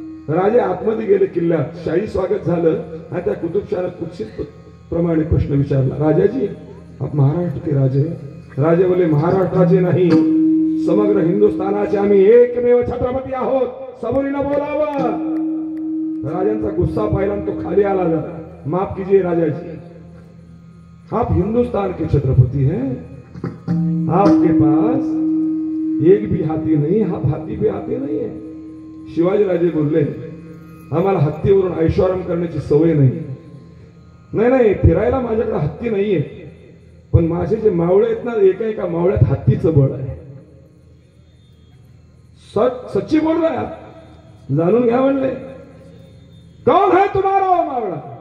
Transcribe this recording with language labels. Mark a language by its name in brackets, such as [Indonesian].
[Marathi] राजे आतमध्ये गेले किल्ल्यात, शाही स्वागत झालं आणि त्या कुतुबशाह कुत्सित प्रमाणे प्रश्न विचारला, [Hindi] राजाजी आप महाराष्ट्र के राजे. [Marathi] राजे बोले महाराष्ट्राचे नाही, समग्र हिंदुस्थानाचे आम्ही एकमेव छत्रपती आहोत, सबुरीनं बोलावं. राजांचा गुस्सा पाहिला तो खाली आला. [Hindi] माफ कीजिए राजाजी, आप हिंदुस्तान के छत्रपति हैं, आपके पास एक भी हाथी नहीं, आप हाथी पे आते नहीं है. [Marathi] शिवाजी राजे बोलले आम्हाला हत्तीवरून ऐशोआराम करण्याची सवय नाही. नाही फिरायला माझ्याकडे हत्ती नाहीये, पण माझे जे मावळे आहेत ना, एका मावळ्यात हत्तीचं बळ आहे. [Hindi] सच्ची बोल रहा है, [Marathi] जाणून घ्या म्हणले. [Hindi] कौन है तुम्हारा वो मावळा?